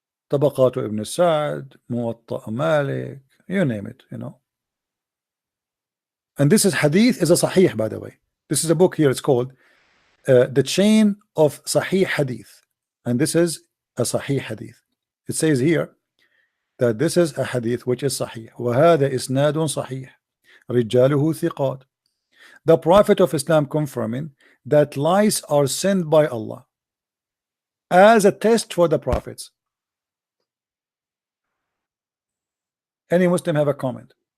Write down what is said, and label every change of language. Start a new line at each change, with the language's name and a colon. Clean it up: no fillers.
English: طبقات ابن السعد, موطأ مالك, you name it, you know. And this is hadith is a sahih, by the way. This is a book here, it's called The Chain of Sahih Hadith. And this is a sahih hadith. It says here that this is a hadith which is sahih.
Arabic: وهذا إسناد صحيح رجاله ثقات.
English: The Prophet of Islam confirming that lies are sent by Allah as a test for the prophets. Any Muslim have a comment?